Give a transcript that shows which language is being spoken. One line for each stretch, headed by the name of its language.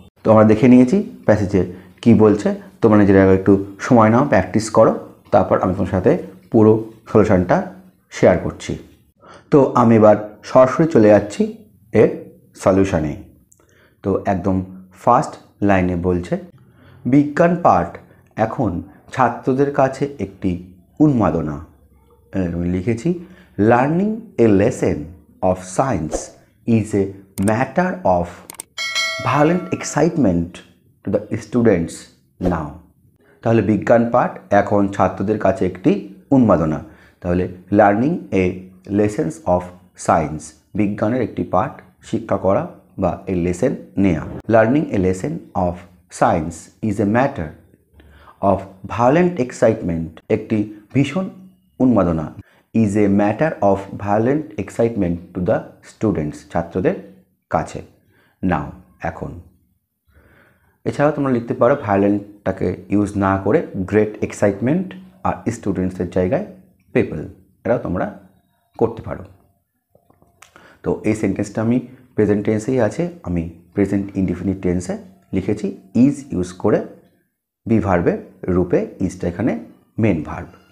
Bangla: তো আমরা দেখে নিয়েছি প্যাসেজে কি বলছে, তোমরা নিজেরা একটু সময় নাও, প্র্যাকটিস করো, তারপর আমি তোমার সাথে পুরো সলিউশনটা শেয়ার করছি। তো আমি এবার সরাসরি চলে যাচ্ছি এর সলিউশনে। তো একদম ফার্স্ট লাইনে বলছে, বিজ্ঞান পাঠ এখন ছাত্রদের কাছে একটি উন্মাদনা। আমি লিখেছি,
English: Learning a lesson of science is a matter of violent excitement to the students now.
Bangla: তাহলে বিজ্ঞান পাঠ এখন ছাত্রদের কাছে একটি উন্মাদনা। তাহলে
English: learning a lessons of science,
Bangla: বিজ্ঞানের একটি পাঠ শিক্ষা করা বা এ লেসন নেয়া।
English: learning a lesson of science is a matter of violent excitement,
Bangla: একটি ভীষণ উন্মাদনা।
English: is a matter of violent excitement to the students,
Bangla: ছাত্রদের কাছে। নাও, এখন। এছাড়াও তোমরা লিখতে পারো ভায়োলেন্টটাকে ইউজ না করে গ্রেট এক্সাইটমেন্ট আর স্টুডেন্টসের জায়গায় পিপল, এটাও তোমরা করতে পারো। তো এই সেন্টেন্সটা আমি প্রেজেন্ট টেন্সেই আছে, আমি প্রেজেন্ট ইনডিফিনিট টেন্সে লিখেছি ইজ ইউজ করে বি ভার্বের রূপে, ইজটা এখানে মেন ভার্ব।